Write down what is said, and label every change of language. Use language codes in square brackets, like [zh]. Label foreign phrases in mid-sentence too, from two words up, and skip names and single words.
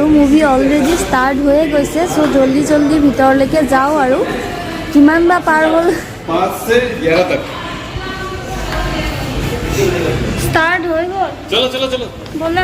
[as] মুভি অলৰেডি ষ্টাৰ্ট হৈয়ে গৈছে চ' [hi] जल्दी जल्दी [as] ভিতৰলৈকে যাওঁ আৰু কিমান বা পাৰ হ'ল [hi] 5 से 11 तक [as] ষ্টাৰ্ট হৈ গ'ল [hi] चलो चलो चलो [as] ব'লা